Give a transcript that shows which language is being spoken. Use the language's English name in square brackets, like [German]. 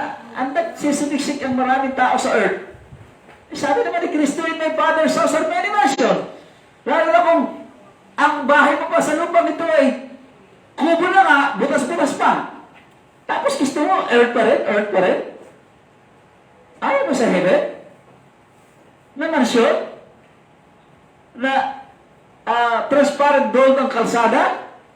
[Filipino] Ang nagsisiksik ang maraming tao sa earth. Sabi naman ni Kristo, [English] in my Father's house are many mansions. [Filipino] Lalo na kung ang bahay mo pa sa lupang ito kubo na nga, butas-butas pa. Tapos gusto mo, earth pa rin. Ayaw mo sa heaven? Na mansion? Na transparent gold ang kalsada?